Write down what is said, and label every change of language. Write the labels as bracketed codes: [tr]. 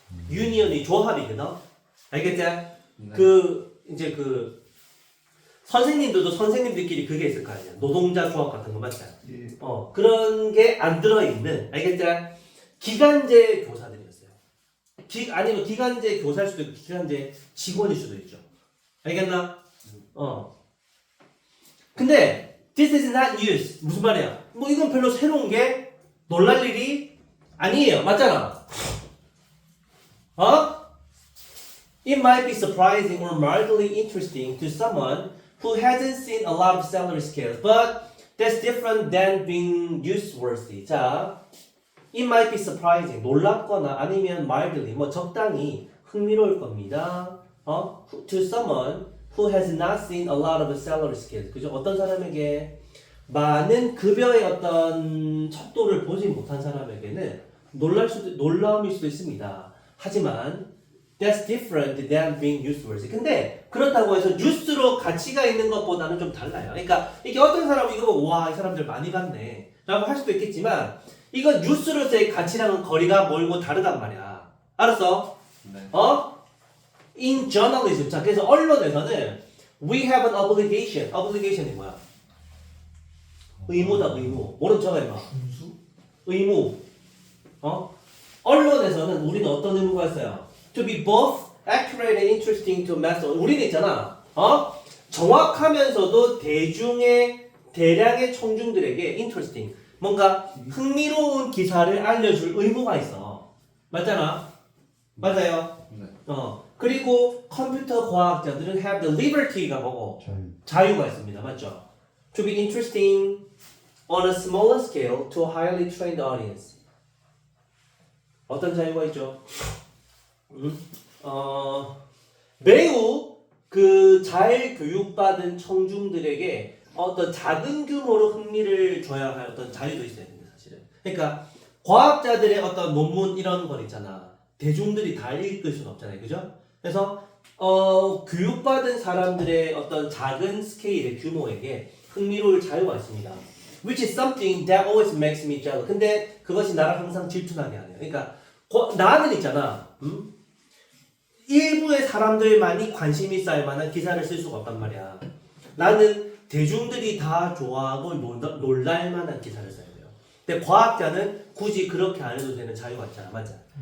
[ko] union이 조합이거든. 알겠지? 이제 선생님들도 선생님들끼리 그게 있을 거 아니야. 노동자 조합 같은 거 맞지? 예. 그런 게 안 들어있는, 알겠지? 기간제 교사들이었어요. 아니면 기간제 교사일 수도 있고, 기간제 직원일 수도 있죠. 알겠나? [en] 근데, this is not news. [ko] 무슨 말이야? 뭐, 이건 별로 새로운 게 놀랄 일이 아니에요. 맞잖아? [en] It might be surprising or mildly interesting to someone who hasn't seen a lot of salary scales, but that's different than being newsworthy. [ko] 자, [en] it might be surprising, [ko] 놀랍거나 아니면 mildly, 뭐 적당히 흥미로울 겁니다. [en] To someone who has not seen a lot of salary scales. [ko] 그죠? 어떤 사람에게 많은 급여의 어떤 척도를 보지 못한 사람에게는 놀라움일 수도 있습니다. [en] 하지만 that's different than being newsworthy. [ko] 근데 그렇다고 해서 뉴스로 가치가 있는 것보다는 좀 달라요. 그러니까 이게 어떤 사람이 이거 보고 와, 이 사람들 많이 봤네 라고 할 수도 있겠지만 이거 뉴스로서의 가치랑은 거리가 멀고 다르단 말이야. 알았어? 네. [en] In journalism. [ko] 자, 그래서 언론에서는 we have an obligation. obligation이 뭐야? 의무다, 의무. 모른 척 해봐. 의무. 언론에서는 우리는 어떤 의무가 있어요? [en] To be both accurate and interesting to mass. [ko] 우리는 있잖아. 정확하면서도 대량의 청중들에게 interesting, 뭔가 흥미로운 기사를 알려줄 의무가 있어. 맞잖아? 맞아요? 네. 그리고 컴퓨터 과학자들은 [en] have the liberty [ko] 가 뭐고? 자유가 있습니다. 맞죠? [en] To be interesting on a smaller scale to a highly trained audience. [ko] 어떤 자유가 있죠? 매우 그 잘 교육받은 청중들에게 어떤 작은 규모로 흥미를 줘야 할 어떤 자유도 있어야 됩니다. 사실은. 그러니까 과학자들의 어떤 논문 이런 거 있잖아. 대중들이 다 읽을 수는 없잖아요. 그죠? 그래서 교육받은 사람들의 어떤 작은 스케일의 규모에게 흥미로울 자유가 있습니다. [en] Which is something that always makes me jealous. [ko] 근데 그것이 나를 항상 질투나게 하네요. 그러니까 나는 있잖아. 일부의 사람들만이 관심이 쌓일 만한 기사를 쓸 수가 없단 말이야. 나는 대중들이 다 좋아하고 놀랄 만한 기사를 써야 돼요. 근데 과학자는 굳이 그렇게 안 해도 되는 자유가 있잖아. 맞아?